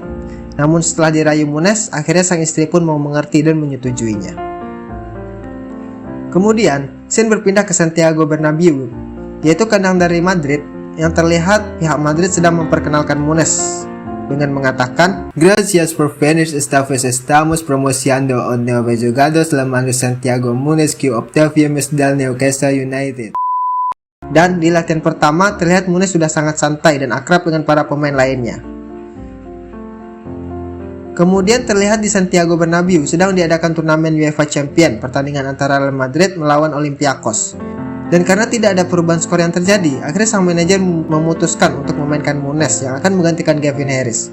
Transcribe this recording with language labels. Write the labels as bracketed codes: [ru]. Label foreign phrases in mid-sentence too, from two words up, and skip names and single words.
[id] Namun setelah dirayu Muñez, akhirnya sang istri pun mau mengerti dan menyetujuinya. Kemudian, scene berpindah ke Santiago Bernabéu, yaitu kandang dari Madrid, yang terlihat pihak Madrid sedang memperkenalkan Muñez dengan mengatakan, [es] "Gracias por venir esta vez estamos promocionando un nuevo jugador llamado Santiago Muñez que obtuvimos del Newcastle United." [id] Dan di latihan pertama terlihat Muñez sudah sangat santai dan akrab dengan para pemain lainnya. Kemudian terlihat di Santiago Bernabéu sedang diadakan turnamen UEFA Champions, pertandingan antara Real Madrid melawan Olympiacos. Dan karena tidak ada perubahan skor yang terjadi, akhirnya sang manajer memutuskan untuk memainkan Muñez yang akan menggantikan Gavin Harris.